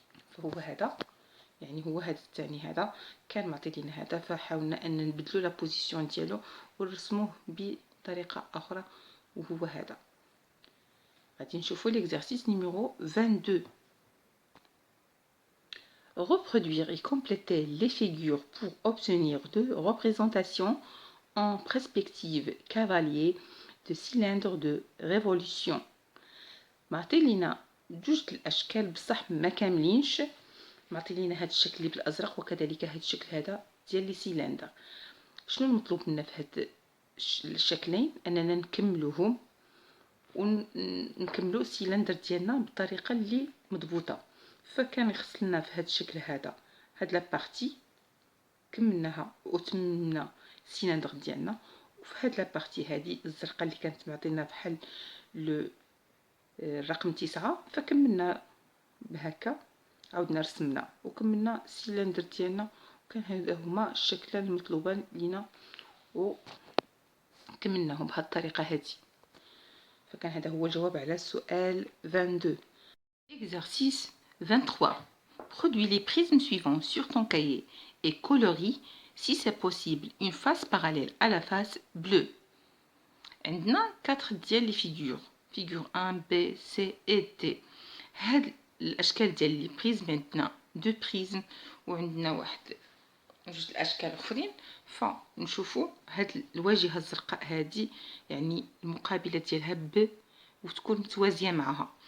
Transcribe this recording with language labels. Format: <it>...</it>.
<ar>فهو هذا، يعني هو هذا الثاني هذا كان معطي لينا هذا، فحاولنا أن نبدلو لا بوزيسيون ديالو ونرسموه بطريقة أخرى، وهو هذا. غادي نشوفو</ar> <fr>l'exercice numéro 22. Reproduire et compléter les figures pour obtenir deux représentations en perspective cavalier de cylindre de révolution.</fr> <ar>معطي لينا جوج الاشكال بصح ما كاملينش. معطي لينا هذا الشكل اللي بالازرق وكذلك هذا الشكل هذا ديال لي سيلندر. شنو المطلوب منا في هاد الشكلين؟ اننا نكملوهم ونكملو السيلندر ديالنا بالطريقه اللي مضبوطه. فكان يخص لنا في هذا الشكل هذا هاد لا بارتي كملناها وتممنا السيلندر ديالنا، وفي هاد لا بارتي هذه الزرقاء اللي كانت معطينا بحال الرقم 9 فكملنا بهكا، عاودنا رسمنا وكملنا السيلندر ديالنا، وكان هذا هما الشكلان المطلوبان لينا وكملناهم بهذه الطريقه هذه. فكان هذا هو الجواب على السؤال 22.</ar> <fr>Exercice 23. Produis les prismes suivants sur ton cahier et colorie si c'est possible une face parallèle à la face bleue.</fr> <ar>عندنا 4 ديال لي</ar> <fr>figure 1 B C et D.</fr> <ar>هاد الاشكال ديال لي بريزم عندنا دو بريزم وعندنا واحد جوج الاشكال اخرين. فنشوفوا هاد الواجهه الزرقاء هذه يعني المقابله ديالها ب وتكون متوازيه معها.</ar>